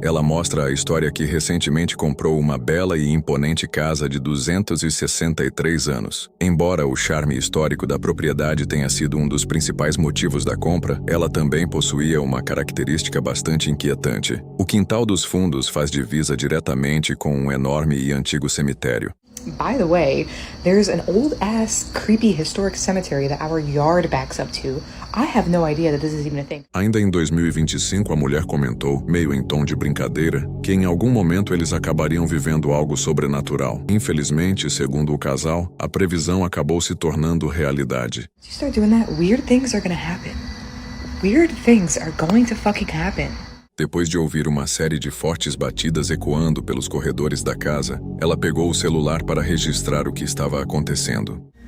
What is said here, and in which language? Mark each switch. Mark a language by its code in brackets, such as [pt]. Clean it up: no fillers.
[pt] Ela mostra a história que recentemente comprou uma bela e imponente casa de 263 anos. Embora o charme histórico da propriedade tenha sido um dos principais motivos da compra, ela também possuía uma característica bastante inquietante. O quintal dos fundos faz divisa diretamente com um enorme e antigo cemitério. [en] By the way, there's an old-ass, creepy historic cemetery that our yard backs up to I have no idea that this is even a thing. [pt] Ainda em 2025, a mulher comentou, meio em tom de brincadeira, que em algum momento eles acabariam vivendo algo sobrenatural. Infelizmente, segundo o casal, a previsão acabou se tornando realidade. [en] If you start doing that, weird things are gonna happen. Weird things are going to fucking happen. [pt] Depois de ouvir uma série de fortes batidas ecoando pelos corredores da casa, ela pegou o celular para registrar o que estava acontecendo.